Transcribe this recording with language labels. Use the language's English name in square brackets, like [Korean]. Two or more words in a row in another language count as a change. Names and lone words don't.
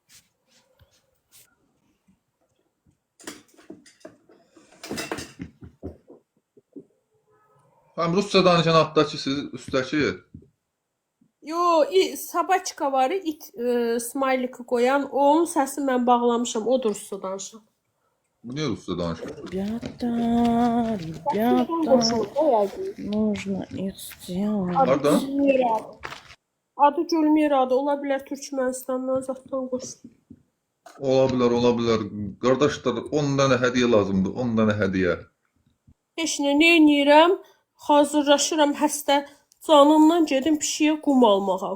[Azerbaijani] Həm Rusça danışan altdakı siz, üstdəki. Yo, Sabaçka var, smiley-i qoyan. Onun səsini mən bağlamışam. O da Rusça danışır. Bu niyə Rusça danışır? [Russian] Ребята, нужно их сделать. [Azerbaijani] Hardan? Adı Gülmira adı. Ola bilər Türkmenistandan zatdan qoşsun. Ola bilər. Qardaşlar, 10 dənə hədiyyə lazımdır, 10 dənə hədiyyə. Heç nə edirəm? Hazırlaşıram həstə canımdan gedim pişiyə qum almağa.